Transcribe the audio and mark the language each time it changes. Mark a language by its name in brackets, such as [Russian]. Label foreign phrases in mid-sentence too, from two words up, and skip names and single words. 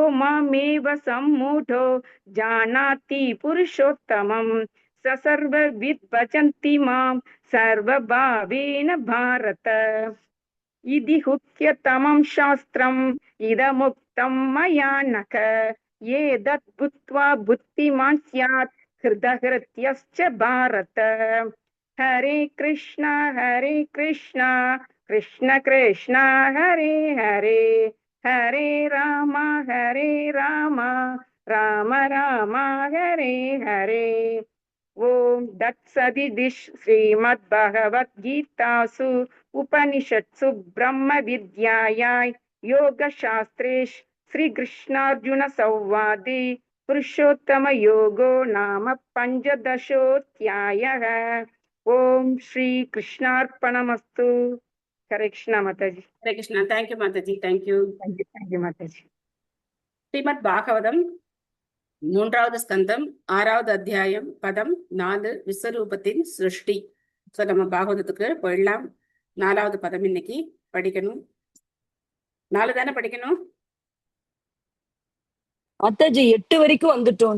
[Sanskrit] मामेव सम्मूढो जानाति पुरुषोत्तमम् स सर्वविद् भजन्ति मां सर्वभावेन भारत इति हुक्यतमं शास्त्रम् इदमुक्तं मया नख एतत् बुद्ध्वा बुद्धिमान् स्यात् हृदहृत्यश्च भारत हरे कृष्ण कृष्ण कृष्ण हरे हरे हरे राम राम राम हरे हरे ओम तत्सदिति श्रीमद्भगवद्गीतासु उपनिषत्सु ब्रह्म विद्यायां योगशास्त्रे श्रीकृष्णार्जुन संवादे पुरुषोत्तम योगो नाम पंचदशोऽध्यायः ओम श्री कृष्णार्पणमस्तु हरे कृष्ण माताजी हरे कृष्णा [English] thank you mataji thank you thank you mataji [Tamil] ஸ்ரீமத் பாகவதம் 3வது ஸ்கந்தம் 6வது அத்தியாயம் பதம் 4 விஸ்வரூபத்தின் சிருஷ்டி. சோ நம்ம பாகவதத்துக்கு போயிடலாம். 4வது பதம் இன்னைக்கு படிக்கணும். 4 தானே படிக்கணும். மாதாஜி 8 வரைக்கும் வந்துட்டோம்.